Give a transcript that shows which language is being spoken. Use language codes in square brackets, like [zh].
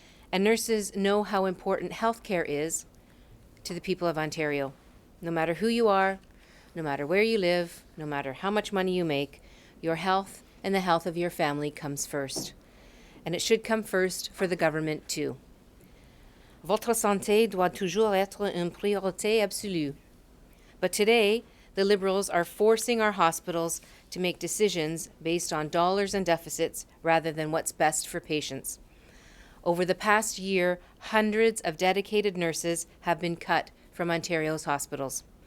[en] And nurses know how important health care is to the people of Ontario. No matter who you are, no matter where you live, no matter how much money you make, your health and the health of your family comes first. And it should come first for the government too. [fr] Votre santé doit toujours être une priorité absolue. [en] But today, the Liberals are forcing our hospitals to make decisions based on dollars and deficits rather than what's best for patients. Over the past year, hundreds of dedicated nurses have been cut from Ontario's hospitals.